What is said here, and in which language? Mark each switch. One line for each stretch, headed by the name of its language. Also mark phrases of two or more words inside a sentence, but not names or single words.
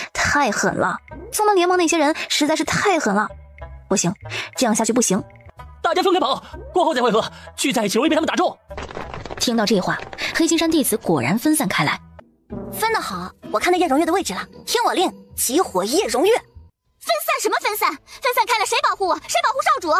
Chinese: 太狠了，宗門聯盟那些人實在是太狠了。不行，這樣下去不行。大家分開跑，過後再會合，聚在一起容易被他們打中。聽到這話，黑金山弟子果然分散開來。分得好，我看到葉榮月的位置了，聽我令，集火葉榮月。分散什麼分散？分散開了誰保護我？誰保護少主？